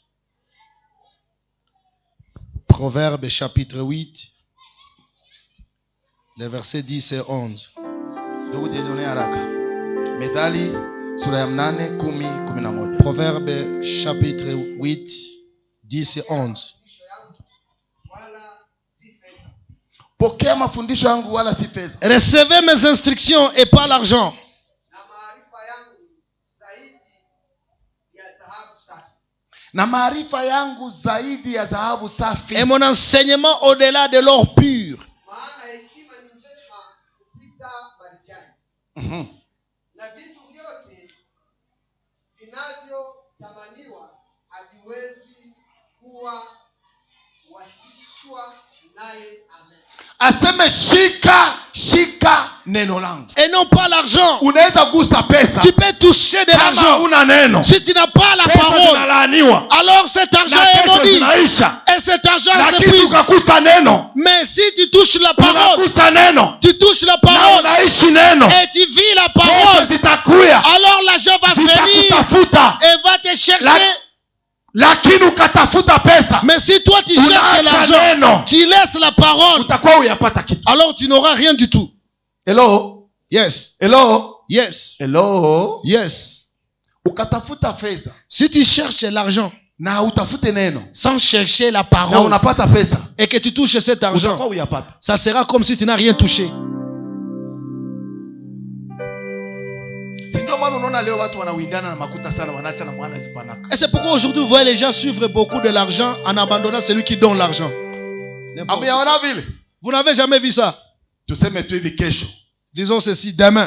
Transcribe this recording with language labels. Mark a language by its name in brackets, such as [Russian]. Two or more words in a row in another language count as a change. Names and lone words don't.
[French] Proverbe chapitre 8, les versets 10 et 11. Proverbe chapitre 8, 10 et 11. [Swahili] Pokea mafundisho yangu wala si fedha. [French] Recevez mes instructions et pas l'argent. [Swahili] Na maarifa yangu zaidi ya dhahabu safi. [French] Et mon enseignement au-delà de l'or pur. [Swahili] Na vitu vyote vinavyotamaniwa haviwezi kuwa wasishwa naye. Amen. Aseme shika neno langu. [French] Et non pas l'argent. [Swahili] Unaweza gusa pesa. [French] Tu peux toucher de l'argent. [Swahili] Una neno. [French] Si tu n'as pas la parole, alors cet argent est maudit. Et cet argent s'épuise. Mais si tu touches la parole, tu touches la parole et tu vis la parole, alors l'argent va venir et va te chercher. Mais si toi tu cherches l'argent, tu laisses la parole, alors tu n'auras rien du tout. [English] Hello? Yes. Hello? Yes. Hello? Yes. [Swahili] Ukatafuta fedha. [French] Si tu cherches l'argent [Swahili] na utafute neno [French] sans chercher la parole, [Swahili] na unapata pesa, [French] et que tu touches cet argent, ça sera comme si tu n'as rien touché. Et c'est pourquoi aujourd'hui vous voyez les gens suivre beaucoup de l'argent en abandonnant celui qui donne l'argent. Vous n'avez jamais vu ça? Disons ceci, demain.